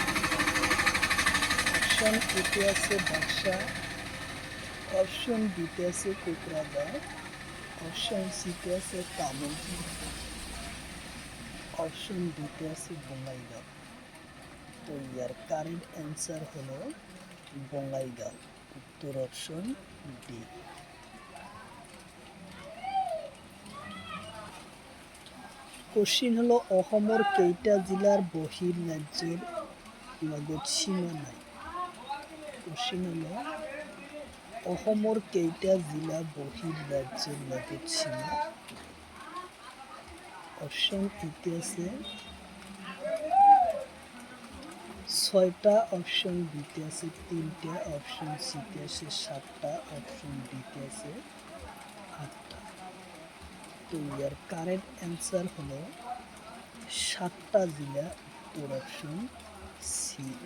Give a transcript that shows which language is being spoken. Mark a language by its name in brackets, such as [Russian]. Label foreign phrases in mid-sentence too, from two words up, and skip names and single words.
[Assamese] অপশন এতে আছে বাক্সা, অপশন বিতে আছে কোকরাঝার, অপশন সিতে আছে তামুলপুর, অপশন ডিতে আছে বঙ্গাইগাঁও। [Bangla] তো ইয়ার কারেন্ট অ্যান্সার হলো বঙ্গাইগাঁও, উত্তর অপশন ডি। [Assamese] কোশ্চিন হলো অসমৰ কেইটা জিলাৰ বহিৰ্ৰাজ্যৰ লগত সীমা নাই? কোশ্চিন হলো অসমৰ কেইটা জিলা বহিৰ্ৰাজ্যৰ লগত সীমা? অপশন এতে আছে 6টা, অপশন বিতে আছে 3টা, অপশন সিতে আছে 7টা, অপশন ডিতে আছে 8টা। [Bangla] তো ইয়ার কারেক্ট অ্যান্সার হলো 7টা জেলা, উত্তর অপশন সি।